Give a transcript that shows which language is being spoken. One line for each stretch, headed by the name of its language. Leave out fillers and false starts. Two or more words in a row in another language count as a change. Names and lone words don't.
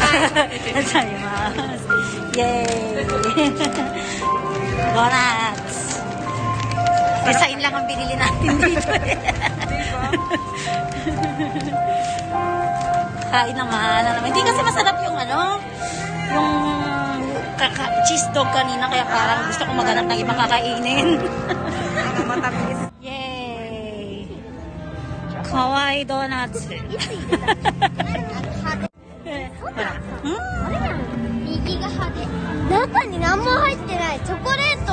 Japanese: ありがとうございます。イエーイ。ドーナツ。
Filipino: Design lang ang binili natin dito. Kain naman. Hindi kasi masarap yung yung cheese dog kanina kaya parang gusto ko maghanap ng ibang kakainin. Matamis. Yay!
English: Kawaii donuts.
Japanese: 右が派手。中に何もチョコレ